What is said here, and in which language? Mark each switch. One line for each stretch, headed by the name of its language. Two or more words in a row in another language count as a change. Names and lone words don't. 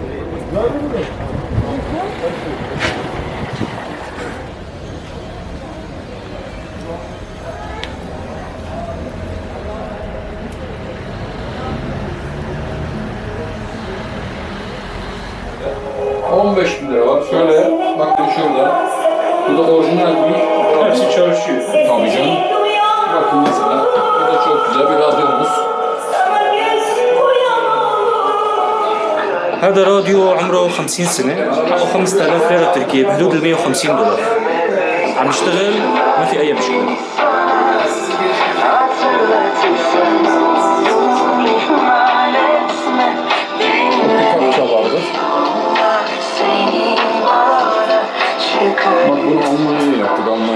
Turkish: 15 bin lira var. Şöyle, bakın şurada. Bu da orijinal bir. Hepsi çalışıyor. Tabii canım. Bakın mesela, bu da çok güzel bir radyomuz.
Arabic: هذا راديو عمره 50 سنة، حقه 5000 ليرة تركية بحدود ال 150 دولار. عم يشتغل، ما في أي مشكلة.
Turkish: Kapça vardır. Bak bunu Almanya'ya yaptık